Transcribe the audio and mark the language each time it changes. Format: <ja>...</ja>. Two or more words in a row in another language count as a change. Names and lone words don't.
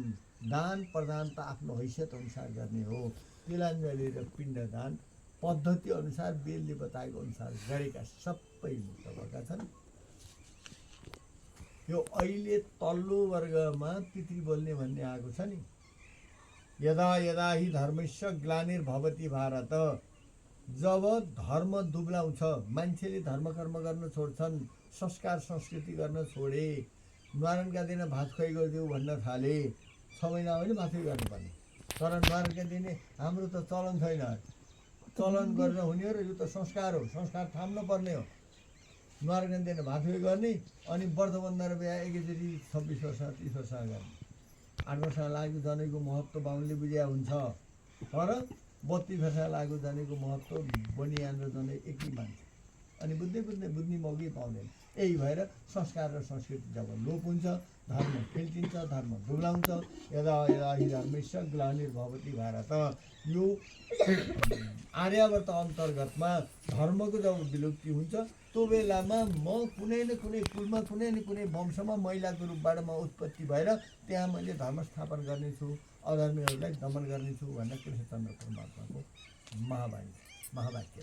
<ne>दान प्रदान त आफ्नो हैसियत अनुसार गर्ने हो। तिलाञ्जली र पिण्डदान पद्धति अनुसार बेलले बताएको अनुसार गरेका सबै मुक्त भएका छन्। यो अहिले तल्लो वर्गमा पितृ बोल्ने भन्ने आएको छ नि,</ne> <sa>यदा यदा हि धर्मस्य ग्लानिर्भवति भारत।</sa> <ne>जब धर्म दुब्लाउँछ, मान्छेले धर्म कर्म गर्न छोड्छन्, संस्कार संस्कृति गर्न छोडे, न्वारानका दिन भात खुवाइ गरिदेऊ भन्न थाले, 6 महिना पनि भातै गर्नुपर्ने। तर न्वारानका दिन हाम्रो त चलन छैन, चलन गरेर हुने हो र यो त संस्कार हो, संस्कार थाम्न पर्ने हो। न्वारानका दिन भात खुवाइ गर्ने अनि व्रतबन्ध र बिहा एकैचोटि 26 वर्ष 30 वर्ष गर्ने। 8 वर्ष लागेको जनैको महत्त्व बाहुनले बुझ्या हुन्छ, तर 32 वर्ष लागेको जनेको महत्त्व बनियान र जनै एकै मान्छ। अनि बुझ्ने मौकै पाउँदैन। यही भएर संस्कार र संस्कृति जब लोप हुन्छ, धर्म फिल्टिन्छ, धर्म दुब्लाउँछ।</ne> <sa>यदा यदा हि धर्मस्य ग्लानिर्भवति भारत।</sa> <ne>यो आर्यावर्त अन्तर्गतमा धर्मको जब विलुप्ति हुन्छ, त्यो बेलामा म कुनै न कुनै कुलमा, कुनै न कुनै वंशमा महिलाको रूपबाट म उत्पत्ति भएर त्यहाँ मैले धर्म स्थापन गर्नेछु, अधर्मीहरूलाई दमन गर्नेछु भनेर कृष्णचन्द्र परमात्माको महावाक्य।</ne>